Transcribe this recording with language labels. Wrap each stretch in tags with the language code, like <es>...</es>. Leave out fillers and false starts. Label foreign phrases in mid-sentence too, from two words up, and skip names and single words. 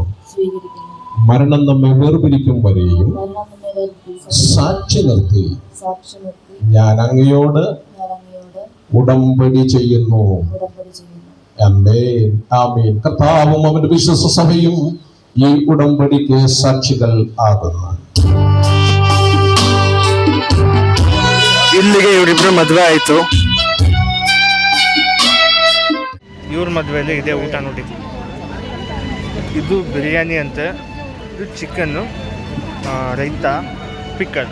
<ml>മരണം നമ്മെ വേർപിരിക്കും വരെയും സാക്ഷി നിർത്തി ഞാൻ അങ്ങയോട് ഉടമ്പടി ചെയ്യുന്നു. ആമേൻ, ആമേൻ. കർത്താവും അവന്റെ വിശ്വാസ സഭയും ഈ ഉടമ്പടിക്ക് സാക്ഷികൾ ആകുന്നു.</ml> <kn>ಇಲ್ಲಿಗೆ ಇವರಿಬ್ರು ಮದುವೆ ಆಯ್ತು. ಇವ್ರ ಮದುವೆಯಲ್ಲಿ ಇದೆ ಊಟ ನೋಡಿ. ಇದು ಬಿರಿಯಾನಿ ಅಂತೆ, ಇದು ಚಿಕನ್ನು, ರೈತ, ಪಿಕ್ಕಲ್.</kn>